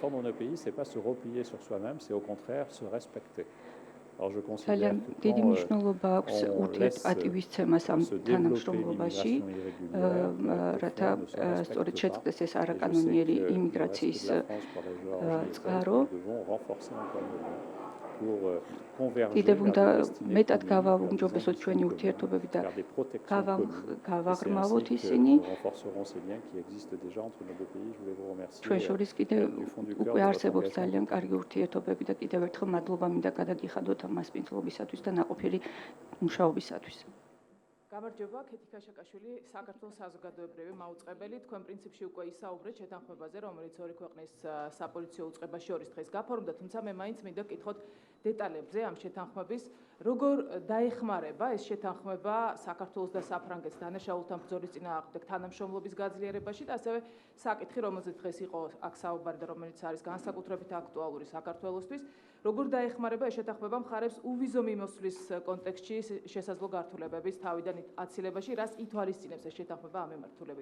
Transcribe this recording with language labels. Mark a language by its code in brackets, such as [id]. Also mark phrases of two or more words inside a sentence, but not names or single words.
[ka] ძალიან დიდი მნიშვნელობა აქვს ურთიერთპატივისცემას ამ თანამშრომლობაში, რათა სწორედ შეწყდეს ეს არაკანონიერი იმიგრაციის წყარო. [fr] pour converger [ka] კიდევ [fr] vers [ka] უნდა [fr] des destinées [ka] მეტად [fr] communes, [ka] გავაუმჯობესოთ [fr] vers [ka] ჩვენი [fr] des ambitions [ka] ურთიერთობები და [fr] communes, vers des protections communes. C'est [ka] გავაღრმავოთ [fr] ainsi que [ka] ისინი. [fr] nous renforcerons ces liens qui existent déjà entre nos deux pays. Je voulais vous remercier [ka] ჩვენ შორის კიდევ [fr] du fond du cœur [ka] უკვე [fr] de votre [ka] არსებობს [fr] engagement. [ka] ძალიან კარგი ურთიერთობები და კიდევ ერთხელ მადლობა მინდა გადაგიხადოთ ამ მასპინძლობისათვის და ნაყოფიერი მუშაობისათვის. გამარჯობა, ქეთი ქაშაკაშვილი, საქართველოს საზოგადოებრივი მაუწყებელი. თქვენ პრინციპში უკვე ისაუბრეთ შეთანხმებაზე, რომელიც ორი ქვეყნის საპოლიციო უწყებას შორის დღეს გაფორმდა, თუმცა მე მაინც მინდა გკითხოთ დეტალებზე ამ შეთანხმების, როგორ დაეხმარება ეს შეთანხმება საქართველოს და საფრანგეთის დანაშაულთან ბრძოლის წინააღმდეგ თანამშრომლობის გაძლიერებაში და ასევე საკითხი, რომელზეც დღეს იყო აქ საუბარი და რომელიც არის განსაკუთრებით აქტუალური საქართველოსთვის, როგორ დაეხმარება ეს შეთანხმება მხარებს უვიზო მიმოსვლის კონტექსტში შესაძლო გართულებების თავიდან აცილებაში, რას ითვალისწინებს ეს შეთანხმება ამ მიმართულებით?